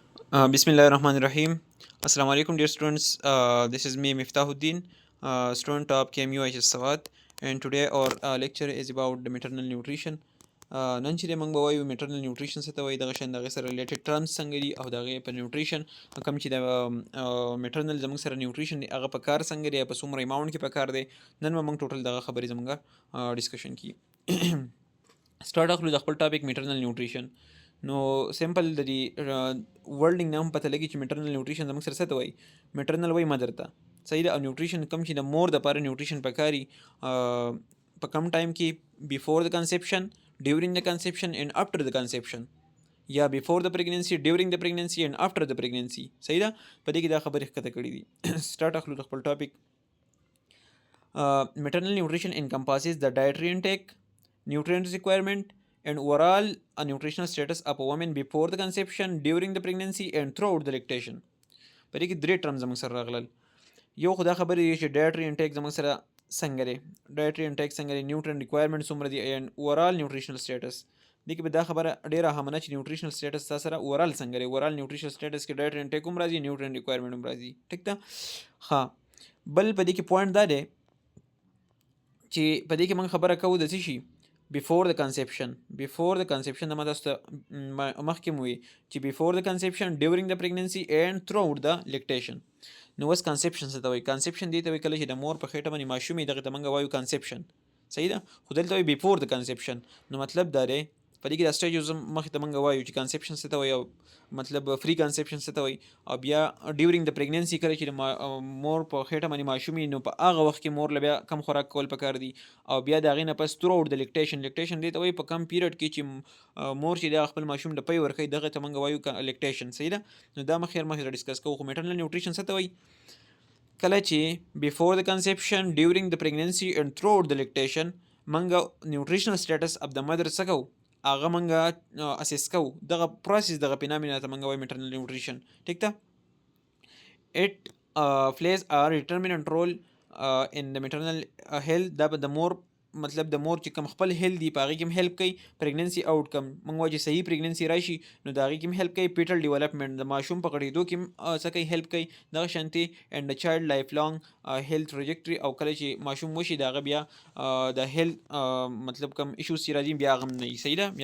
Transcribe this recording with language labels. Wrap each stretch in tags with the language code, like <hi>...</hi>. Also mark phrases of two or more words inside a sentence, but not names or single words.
<ar>بسم الله الرحمن الرحيم. السلام عليكم,</ar> <en>dear students. This is me, Miftahuddin, student of KMU HS Sawat, and today our lecture is about the maternal nutrition.</en> <ps>نن چې موږ به وایو</ps> <en>maternal nutrition</en> <ps>څه ته وایي، دغه شان دغه سره</ps> <en>related terms</en> <ps>څنګه دي او دغه په nutrition کوم چې د maternal زموږ سره nutrition دی هغه په کار څنګه دی، په څومره amount کې په کار دی. نن به موږ ټوټل دغه خبرې زموږ ډسکشن کی سٹارټ اخلو د خپل</ps> <en>topic maternal nutrition.</en> <ps>نو سمپل د دې ورلډینګ نه هم پته لګي چې</ps> <en>maternal nutrition</en> <ps>زموږ سره څه ته وایي. میټرنل وایي مدر ته، صحیح ده. او نیوټریشن کم چې د مور د پاره نیوټریشن پکاري په کم ټایم کې، بیفور د کنسپشن، ډیورینګ د</ps> <en>conception and after</en> <ps>د کنسپشن، یا بیفور د پریګننسي، ډیورینګ د</ps> <en>pregnancy and after</en> <ps>د پریګننسي، صحیح ده. په دې کې دا خبرې ښکته کړي دي. سٹارټ اخلو د خپل ټاپک.</ps> <en>Maternal nutrition encompasses the dietary intake, nutrient requirement, and overall nutritional status of a woman before the conception, during the pregnancy, and throughout the lactation.</en> <ps>په دې کې درې ټرم زموږ سره راغلل. یو خو دا خبرې دی چې</ps> <en>dietary intake</en> <ps>زموږ سره څنګه دی،</ps> <en>dietary intake</en> <ps>څنګه دی،</ps> <en>nutrient requirement</en> <ps>څومره دي،</ps> <en>and overall nutritional status.</en> <ps>دې کې به دا خبره ډېره اهمه چې</ps> <en>nutritional status</en> <ps>تا سره اوورال څنګه دی.</ps> <en>overall nutritional status</en> <ps>کې</ps> <en>dietary intake</en> <ps>هم راځي،</ps> <en>nutrient requirement</en> <ps>هم راځي، ټیک ده. ها بل په دې کې پوینټ دا دی چې په دې کې موږ خبره کوو د څه شي، بیفور د کنسپشن. بیفور د کنسپشن د مداسته مخکې مو وي چې بیفور د کنسپشن، ډیورینګ د</ps> <en>pregnancy and through out</en> <ps>د لیکټیشن. نو اوس کنسپشن څه ته وایي؟ کنسپشن دې ته وایي کله چې د مور په خېټه باندې ماشوم وي، دغه ته موږ وایو کنسپشن، صحیح ده. خو دلته وایي بیفور د کنسپشن. نو مطلب دا دی په دې کې د سټیجز مخکې ته موږ وایو چې کنسپشن څه ته وایي، او مطلب</ps> <en>pre conception</en> <ps>څه ته وایي، او بیا ډیورینګ د پریګننسي کله چې د مور په خېټه باندې ماشوم وي، نو په هغه وخت کې مور له بیا کم خوراک کول پکار دي. او بیا د هغې نه پس</ps> <en>through out</en> <ps>د لیکټیشن. لیکټیشن دې ته وایي په کم پیریډ کې چې مور چې د خپل ماشوم د پی ورکوي، دغه ته موږ وایو لیکټیشن، صحیح ده. نو دا مخکې ډسکس کوو. خو میټرنل نیوټریشن څه ته وایي؟ کله چې بیفور د کنسپشن، ډیورینګ د</ps> <en>pregnancy and through out</en> <ps>د لیکټیشن موږ</ps> <en>nutritional status of</en> <ps>د مدر څه کوو، هغه موږ اسیس کوو. دغه پروسیس دغه بنا ته موږ وایو</ps> <en>maternal nutrition,</en> <ps>ټیک ده.</ps> <en>اټ plays a determinant role in the maternal health.</en> <ps>دا د مور مطلب د مور چې کوم خپل هیلث دی په هغې کې هم هیلپ کوي.</ps> <en>pregnancy out come</en> <ps>موږ وایو چې صحیح پریګننسي راشي، نو د هغې کې هم هیلپ کوي.</ps> <en>fetal development</en> <ps>د ماشوم په غټېدو کې هم څه کوي، هیلپ کوي. دغه شانتې اینډ د</ps> <en>child life long health trajectory,</en> <ps>او کله چې ماشوم وشي د هغه بیا د هیلث مطلب کوم ایشوز چې راځي بیا هغه هم نه وي، صحیح ده.</ps>